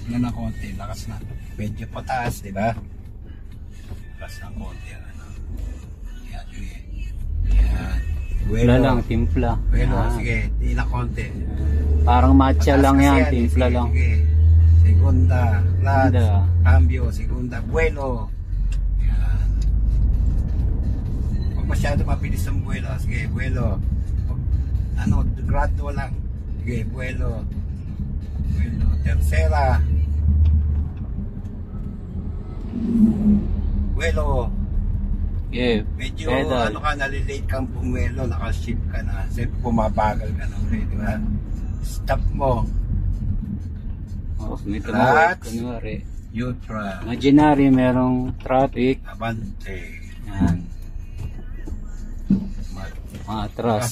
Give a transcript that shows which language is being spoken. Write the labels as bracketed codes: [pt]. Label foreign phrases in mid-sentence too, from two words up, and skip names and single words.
[tl] ng konti, lakas na. Medyo pataas, di ba? Lakas ng konti. Ano. Yan, sige. Yan. Timpla lang, timpla. Bueno, Yan. sige, di na konti. Parang matcha Pataas lang kasi yan, eh. timpla Sige, lang. sige. Segunda, clutch, Segunda. cambio, segunda, vuelo. Yan. Huwag masyado mabilis ang vuelo. Sige, vuelo. Ano, gradual lang. Sige, vuelo. Vuelo. Tercera. Vuelo. Yeah, Medyo pedal. ano ka, nalilate kang bumuelo, nakaship ka na. Kasi pumabagal ka na ulit, di ba? Stop mo. Oh, may Clutch. kunwari. Neutral. Imaginary, merong traffic. Abante. Yan. Mga atras.